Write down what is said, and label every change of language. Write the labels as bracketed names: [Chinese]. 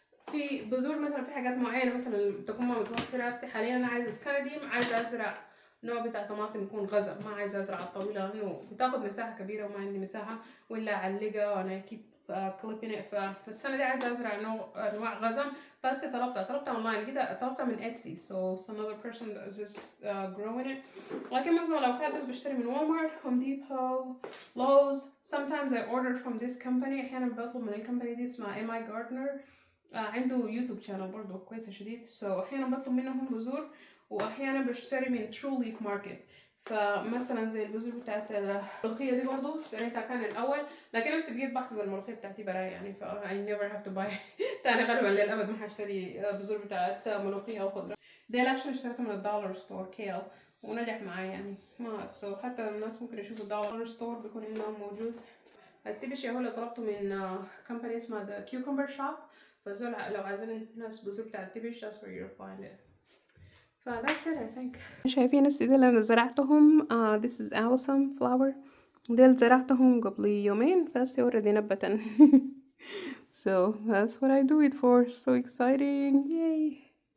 [Arabic] في بذور مثلا في حاجات معينة مثلا تكون ما متوفرة. هسه حاليا أنا عايزة السنة دي عايزة أزرع نوع بتاع طماطم يكون غزل، ما عايزة أزرع الطويلة لأنه بتاخد مساحة كبيرة وما عندي مساحة ولا أعلقها وأنا كيب كليبين. فالسنة دي عايزة أزرع أنواع غزم. فهسه طلبتها أونلاين، لقيتها طلبتها من إتسي. [English] So it's another person that is just growing it. [Arabic] لكن معظم الأوقات بس بشتري من والمارت، هوم ديبو، لوز. [English] Sometimes I order from this company. [Arabic] أحيانا بطلب من الكمباني دي اسمها M.I. Gardner. عنده يوتيوب شانل برضه كويسة شديد. أحيانا بطلب منهم بذور وأحيانا بشتري من True Leaf Market. فمثلا زي البذور بتاعت الملوخية دي برضه اشتريتها كان الأول، لكن لسه بقيت بحسب الملوخية بتاعتي براي يعني. [English] I never have to buy [Arabic] تاني غالبا للأبد ما هشتري بذور بتاعت ملوخية أو خضرة. دي اكشن اشتريته من الدولار ستور كيل ونجح معايا يعني. ما حتى الناس ممكن يشوفوا الدولار ستور بيكون هنا موجود. التبشي هو اللي طلبته من كمباني اسمها The Cucumber Shop. فزول لو عايزين ناس بذور بتاع التبش [English] that's where you'll find it. that's it I think. [Arabic] شايفين السيدة اللي أنا زرعتهم [English] this is Alyssum flower. [Arabic] ديل زرعتهم قبل يومين فهسه [English] already [Arabic] نبتن. [English] So that's what I do it for. So exciting. Yay.